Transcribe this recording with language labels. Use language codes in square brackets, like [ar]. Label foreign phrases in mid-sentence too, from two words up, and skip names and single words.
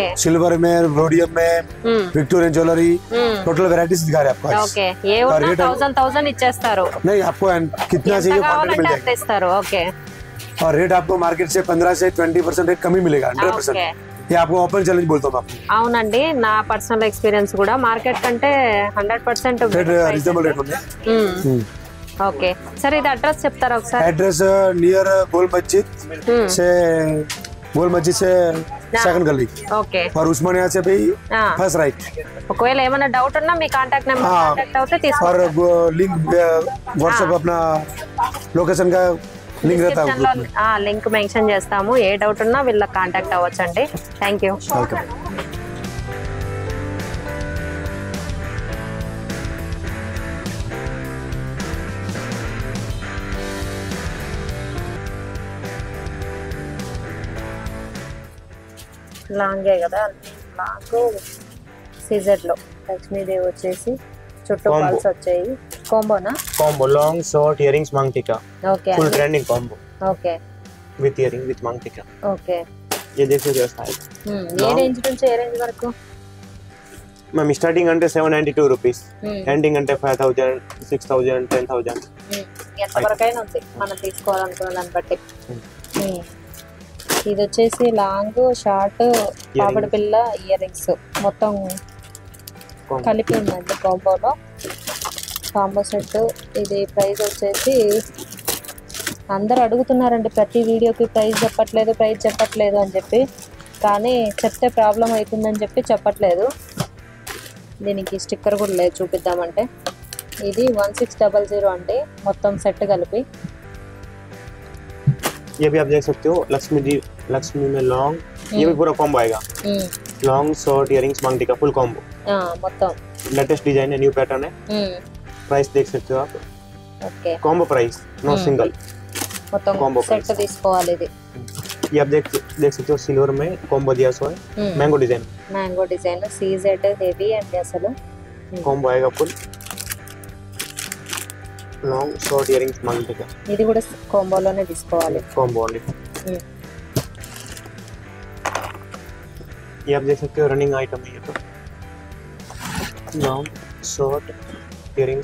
[hi] सिल्वर में, रोडियम में, [en] Victorian jewellery, total varieties [hi] दिखा रहे आपको। ओके, ये उतना 1000 इచ్చేస్తారు। नहीं, आपको कितना चाहिए क्वांटिटी मिल जाएगा। [te] ఇస్తారు। ఓకే। [hi] और रेट आपको मार्केट से 15 से 20% रेट कम ही मिलेगा। 100%। ये आपको [en] open challenge [hi] बोलता हूँ आपको। [te] అవునండి, నా [en] personal experience [te] కూడా మార్కెట్ కంటే 100% [en] reasonable rate [te] ఉంది। [en] okay sir, [te] ఇది అడ్రస్ చెప్తారా ఒకసారి? [en] address near [hi] गोल मस्जिद से सेकंड गली। [te] ఓకే। [hi] और उस्मानिया से भी [en] first right. [te] ఒకవేళ ఏమైనా డౌట్ ఉన్నా మీ [en] contact number contact [te] అవుతే తీసుకోండి। [hi] और लिंक व्हाट्सएप अपना लोकेशन का लिंक रहता है। [en] link mention [te] చేస్తాము, ఏ డౌట్ ఉన్నా వీళ్ళకి కాంటాక్ట్ అవ్వచ్చండి। థాంక్యూ। వెల్కమ్। లాంగే కదా, [en] long CZ [te] లో లక్ష్మీదేవి వచ్చేసి చుట్టూ పల్స్ వచ్చాయి। కాంబోనా? [en] combo long short ear rings మంగ్ टिका। ఓకే, full trending combo. ఓకే, with ear ring with మంగ్ टिका। ఓకే। [hi] ये देख सकते हो साइज। [te] ఏ రేంజ్ నుంచి ఏ రేంజ్ వరకు? [en] ma'am starting [te] అంటే 792 [en] rupees, ending [te] అంటే 5000, 6000, 10000 ఎంత వరకైనా ఉంది మనం తీసుకోవాలనుకున్న దాన్ని బట్టి। ఇది వచ్చేసి [en] long short [te] పాపడి పిల్ల [en] ear rings [te] మొత్తం కలిపి ఉందండి కాంబోలో। [en] combo set [te] ఇది ప్రైస్ వచ్చేసి అందరు అడుగుతున్నారండి ప్రతి వీడియోకి ప్రైస్ చెప్పట్లేదు అని చెప్పి, కానీ చెప్తే ప్రాబ్లం అవుతుందని చెప్పి చెప్పట్లేదు। దీనికి స్టిక్కర్ కూడా లేదు, చూపిద్దామంటే ఇది 1600 అండి మొత్తం సెట్ కలిపి। [hi] ये भी आप देख सकते हो लक्ष्मी में लॉन्ग, ये भी पूरा कॉम्बो आएगा। [en] long short earrings मंग टिका full combo. [te] మొత్తం [en] latest design [hi] है, [en] new pattern [hi] है। प्राइस देख सकते हो आप। ఓకే, [en] combo price, no single, [te] మొత్తం कॉम्बो సెట్ తీసుకోవాలి। ఇది [hi] ये आप देख सकते हो सिल्वर में कॉम्बो दिया हुआ है, [en] mango design. mango design CZ heavy [te] అండి అసలు। [en] combo आएगा full long short earrings मंग टिका। [te] ఇది కూడా కాంబోలోనే తీసుకోవాలి। [en] combo only. [hi] ये आप देख सकते हो [en] running item [hi] है ये तो। [en] long short earrings